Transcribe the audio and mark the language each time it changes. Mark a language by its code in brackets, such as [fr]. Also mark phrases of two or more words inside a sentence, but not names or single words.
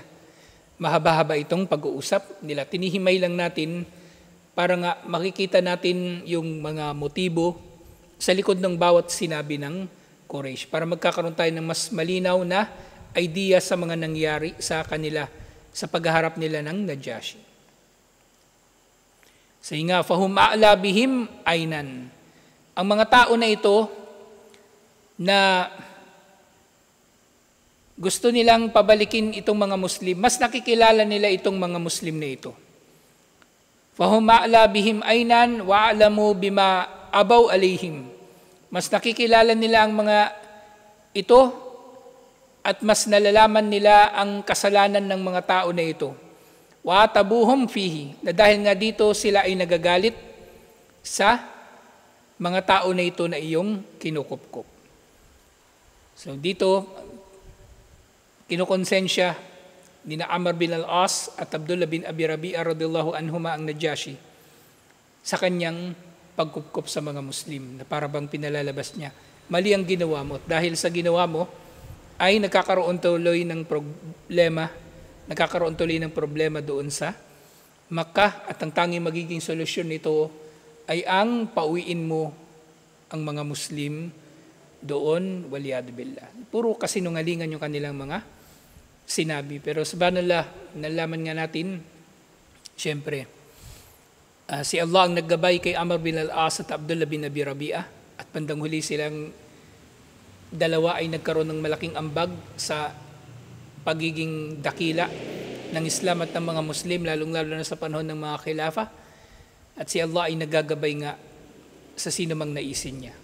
[tl] Mahaba-haba itong pag-uusap nila. Tinihimay lang natin para nga makikita natin yung mga motibo sa likod ng bawat sinabi ng Quraysh para magkakaroon tayo ng mas malinaw na idea sa mga nangyari sa kanila sa pagharap nila ng Najashi. Say nga, [ar] فهم أعلى بهم عينا. [tl] Ang mga tao na ito na gusto nilang pabalikin itong mga Muslim, mas nakikilala nila itong mga Muslim na ito. [ar] فهم أعلى بهم عينا وأعلم بما عابوا عليهم. [tl] Mas nakikilala nila ang mga ito at mas nalalaman nila ang kasalanan ng mga tao na ito. [ar] وعاتبوهم فيه, [tl] na dahil nga dito sila ay nagagalit sa mga tao na ito na iyong kinukupkup. So dito, kinukonsensya ni Amr bin al-As at Abdullah bin Abi Rabi'a [ar] رضي الله عنهما [tl] ang Najashi sa kanyang pagkupkup sa mga Muslim na para bang pinalalabas niya. Mali ang ginawa mo. Dahil sa ginawa mo, ay nagkakaroon tuloy ng problema doon sa Makkah at ang tanging magiging solusyon nito ay ang pauwiin mo ang mga Muslim doon, [ar] والعياذ بالله. [tl] Puro kasinungalingan yung kanilang mga sinabi. Pero subhanallah, nalaman nga natin, siyempre, si Allah ang naggabay kay Amr bin al-As at Abdullah bin Abi Rabi'a at bandang huli silang dalawa ay nagkaroon ng malaking ambag sa pagiging dakila ng Islam at ng mga Muslim, lalong-lalo na sa panahon ng mga khilafa. At si Allah ay nagagabay nga sa sino mang naisin niya.